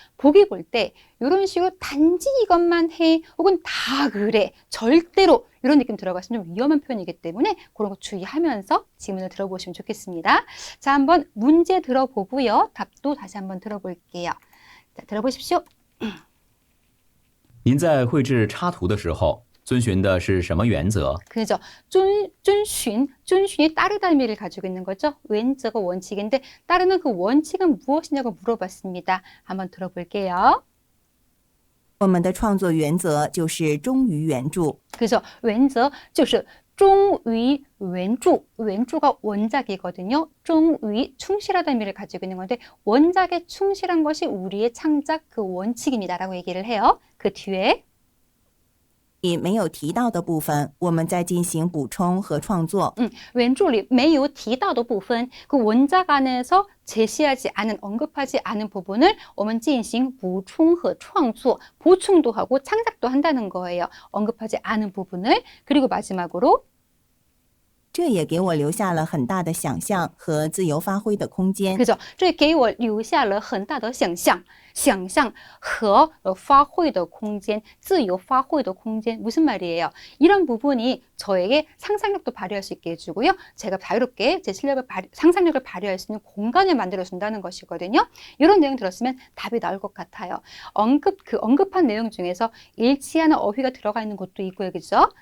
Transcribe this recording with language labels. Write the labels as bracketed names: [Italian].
[Korean] 보기 볼 때 이런 식으로 단지 이것만 해, 혹은 다 그래, 절대로 이런 느낌 들어가시면 좀 위험한 표현이기 때문에 그런 거 주의하면서 지문을 들어보시면 좋겠습니다. 자, 한번 문제 들어보고요. 답도 다시 한번 들어볼게요. 자, 들어보십시오. [Chinese] 您在绘制插图的时候，遵循的是什么原则？ [Korean] 그죠. 遵循이 따르다 의미를 가지고 있는 거죠. 왼저가 원칙인데 따르는 그 원칙은 무엇이냐고 물어봤습니다. 한번 들어볼게요. [Chinese] 我们的创作原则就是忠于原著。 [Korean] 그죠. 왼저 [Chinese] 就是忠于原著, [Korean] 왼주가 원작이거든요. 忠于, 충실하다 의미를 가지고 있는 건데 원작에 충실한 것이 우리의 창작 그 원칙입니다라고 얘기를 해요. 그 뒤에 [Chinese] 没有提到的部分，我们再进行补充和创作。 [Korean] 왼쪽이 [Chinese] 没有提到的部分, [Korean] 그 원작 안에서 제시하지 않은, 언급하지 않은 부분을 [Chinese] 我们进行补充和创作, [Korean] 보충도 하고 창작도 한다는 거예요. 언급하지 않은 부분을. 그리고 마지막으로 [Chinese] 这也给我留下了很大的想象和自由发挥的空间。 [Korean] 그죠? [Chinese] 这给我留下了很大的想象和发挥的空间, 自由发挥的空间. [Korean] 무슨 말이에요? 이런 부분이 저에게 상상력도 발휘할 수 있게 해주고요. 제가 자유롭게 제 상상력을 발휘할 수 있는 공간을 만들어준다는 것이거든요. 이런 내용 들었으면 답이 나올 것 같아요. 언급한 내용 중에서 일치하는 어휘가 들어가 있는 것도 있고요. 그죠?